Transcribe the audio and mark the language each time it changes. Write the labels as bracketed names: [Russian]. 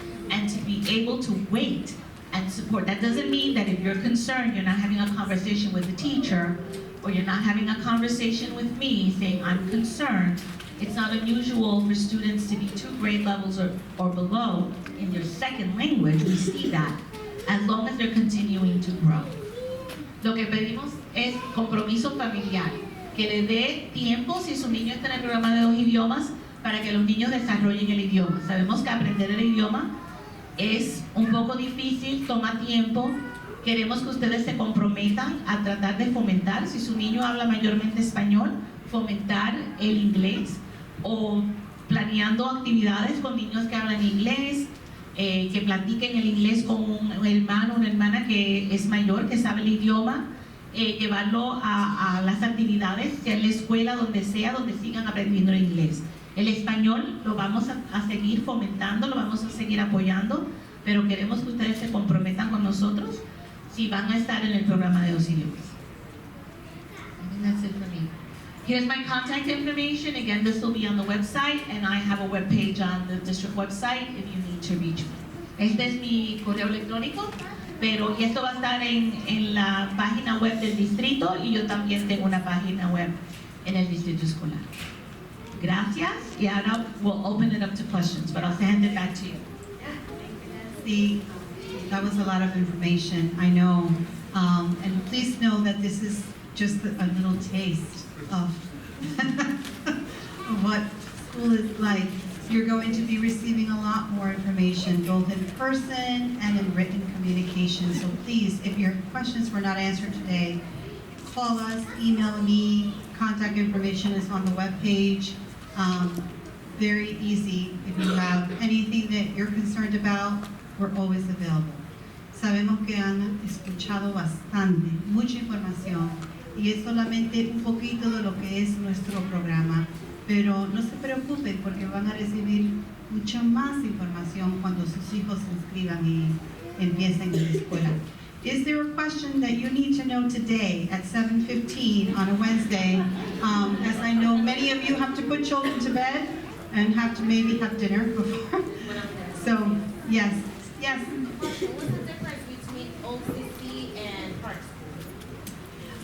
[English] And to be able to wait and support. That doesn't mean that if you're concerned, you're not having a conversation with the teacher, or you're not having a conversation with me saying, I'm concerned. It's not unusual for students to be 2 grade levels or below in their second language. We see that, as long as they're continuing to grow. [Spanish] Lo que pedimos es compromiso familiar, que le dé tiempo si su niño está en el programa de 2 idiomas para que los niños desarrollen el idioma. Sabemos que aprender el idioma es un poco difícil, toma tiempo. Queremos que ustedes se comprometan a tratar de fomentar, si su niño habla mayormente español, fomentar el inglés, o planeando actividades con niños que hablan inglés, que platiquen el inglés con un hermano o una hermana que es mayor, que sabe el idioma, llevarlo a las actividades, sea en la escuela, donde sea, donde sigan aprendiendo el inglés. El español lo vamos a seguir fomentando, lo vamos a seguir apoyando, pero queremos que ustedes se comprometan con nosotros si van a estar en el programa de 2 idiomas. [English] I think that's it for me. Here's my contact information. Again, this will be on the website, and I have a web page on the district website if you need to reach me. [Spanish] Este es mi correo electrónico, pero y esto va a estar en la página web del distrito, y yo también tengo una página web en el distrito escolar. Gracias, y ahora [English] we'll open it up to questions, but I'll hand it back to you. See, that was a lot of information, I know. And please know that this is just a little taste of what school is like. You're going to be receiving a lot more information, both in person and in written communication. So please, if your questions were not answered today, call us, email me, contact information is on the webpage. Very easy. If you have anything that you're concerned about, we're always available. [Spanish] Sabemos que han escuchado bastante, mucha información, y es solamente un poquito de lo que es nuestro programa. Pero no se preocupen porque van a recibir mucha más información cuando sus hijos se inscriban y empiecen en la escuela. [English] Is there a question that you need to know today at 7:15 on a Wednesday? As I know many of you have to put children to bed and have to maybe have dinner before. So, yes. What's the difference between OCC and Park School?